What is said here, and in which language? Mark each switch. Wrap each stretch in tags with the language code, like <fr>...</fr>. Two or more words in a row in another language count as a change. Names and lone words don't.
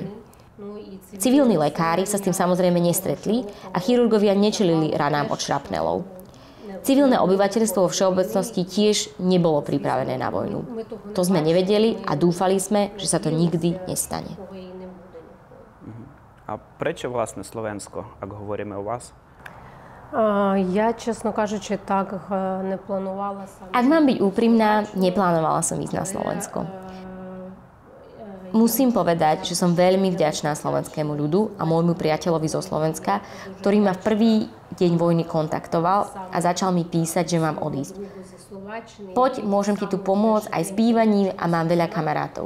<sk>Civilní lekári sa s tým samozrejme nestretli a chirurgovia nečelili ranám od šrapnelov. Civilné obyvateľstvo vo všeobecnosti tiež nebolo pripravené na vojnu. To sme nevedeli a dúfali sme, že sa to nikdy nestane. A prečo vlastne Slovensko, ak hovoríme o vás?</sk> <uk>Я, чесно кажучи, так не планувала саме.</uk> <sk>Ak mám byť úprimná, neplánovala som ísť na Slovensko. Musím povedať, že som veľmi vďačná slovenskému ľudu a môjmu priateľovi zo Slovenska, ktorý ma v prvý deň vojny kontaktoval a začal mi písať, že mám odísť. Poď, môžem ti tu pomôcť aj s bývaním a mám veľa kamarátov.</sk>